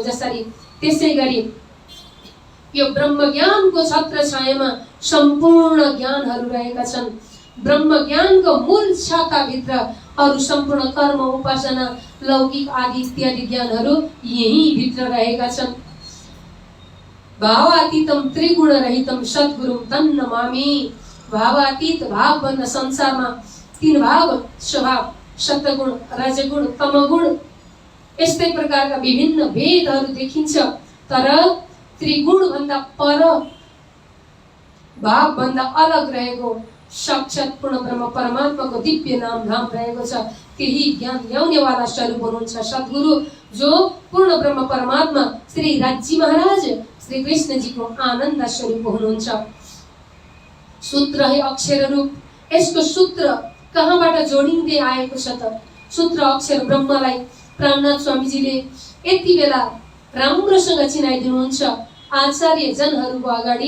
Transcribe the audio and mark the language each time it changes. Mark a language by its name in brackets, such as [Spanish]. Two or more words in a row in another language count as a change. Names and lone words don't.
[Nepali] जसरी त्यसै गरी यो ब्रह्म ज्ञानको छत्र छायामा सम्पूर्ण ज्ञानहरू रहेका छन्। ब्रह्म ज्ञानको मूल शाखाभित्र अरू सम्पूर्ण कर्म, उपासना, लौकिक आदि इत्यादि ज्ञानहरू यही भित्र रहेका छन्। [Sanskrit] भावातीतम त्रिगुण रहितम सद्गुरुम तं नमामि। [Nepali] भावातीत, भाव भन्दा संसारमा तीन भाव, स्वभाव, सत्वगुण, रजगुण, तमगुण, यस्तै प्रकारका विभिन्न भेदहरू देखिन्छ। तर त्रिगुण भन्दा पर, भाव भन्दा अलग रहेको साक्षात पूर्ण ब्रह्म परमात्माको दिव्य नाम धाम रहेको छ। त्यही ज्ञान ल्याउनेवाला स्वरूप हुनुहुन्छ सद्गुरु, जो पूर्ण ब्रह्म परमात्मा श्री राज्य महाराज श्री कृष्ण जी को आनन्द स्वरूप हुनुहुन्छ। [Hindi] सूत्र है अक्षर रूप। [Nepali] यसको सूत्र कहाँबाट जोडिँदै आएको छ त? सूत्र अक्षर ब्रह्मलाई प्राणनाथ स्वामीजीले यति बेला राम्रोसँग चिनाइदिनुहुन्छ आचार्य जनहरूको अगाडि।